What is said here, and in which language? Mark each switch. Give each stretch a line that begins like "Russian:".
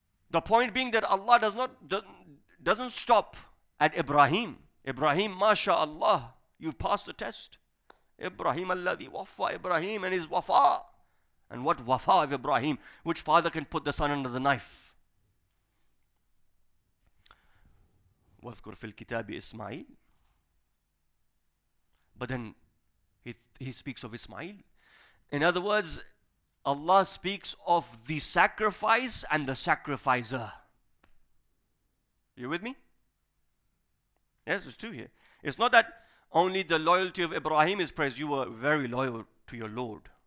English: The point being that Allah doesn't stop at Ibrahim. Ibrahim, mashallah, you've passed the test. Ibrahim alladhi wafa, Ibrahim and his wafa. And what wafa of Ibrahim? Which father can put the son under the knife?
Arabic: واذكر في الكتاب إسماعيل.
English: But then he speaks of Ismail. In other words, Allah speaks of the sacrifice and the sacrificer. You with me? Yes, there's two here. It's not that only the loyalty of Ibrahim is praised. You were very loyal to your Lord.